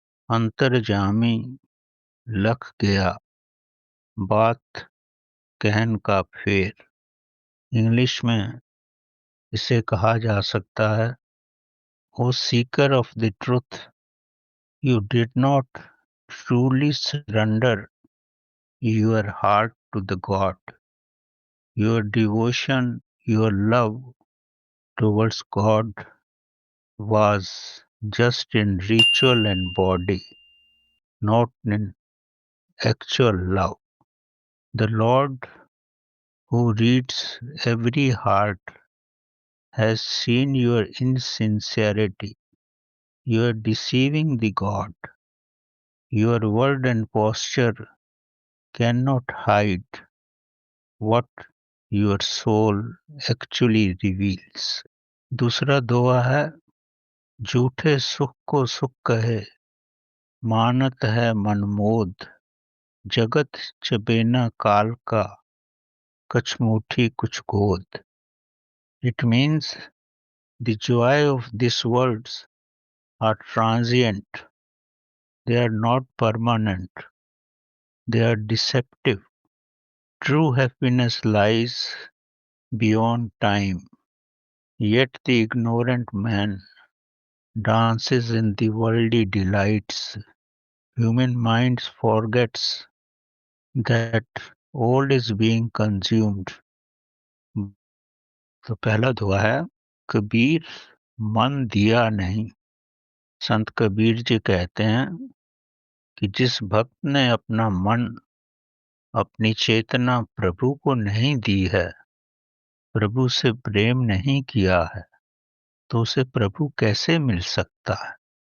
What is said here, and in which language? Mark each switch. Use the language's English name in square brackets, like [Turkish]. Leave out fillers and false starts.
[Hindi] अंतर्जामी लख गया, बात कहन का फेर। इंग्लिश में इसे कहा जा सकता है, [English] O seeker of the truth, you did not truly surrender your heart to the God. Your devotion, your love towards God was just in ritual and body, not in actual love. The Lord who reads every heart has seen your insincerity. You are deceiving the God. Your word and posture cannot hide what your soul actually reveals. [Hindi] दूसरा दोहा है, झूठे सुख को सुख कहे, मानत है मनमोद। जगत चबेना काल का, कछमुठी कुछ गोद। [English] It means the joy of these worlds are transient. They are not permanent. They are deceptive. True happiness lies beyond time. Yet the ignorant man dances in the worldly delights. Human minds forgets that all is being consumed. [Hindi] तो पहला दुआ है, कबीर मन दिया नहीं। संत कबीर जी कहते हैं कि जिस भक्त ने अपना मन, अपनी चेतना प्रभु को नहीं दी है, प्रभु से प्रेम नहीं किया है, तो उसे प्रभु कैसे मिल सकता है?